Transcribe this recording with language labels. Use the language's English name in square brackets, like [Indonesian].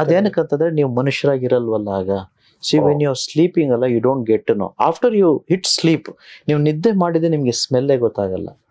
[Kannada] ಅದೇನಕ್ಕಂತಂದ್ರೆ ನೀವು ಮನುಷ್ಯರಾಗಿರಲ್ವಲ್ಲ ಆಗ. [English] See, when you're sleeping ಅಲ್ಲ, you don't get to know. After you hit sleep, [Kannada] ನೀವು ನಿದ್ದೆ ಮಾಡಿದ್ರೆ ನಿಮ್ಗೆ ಸ್ಮೆಲ್ಲೇ ಗೊತ್ತಾಗಲ್ಲ.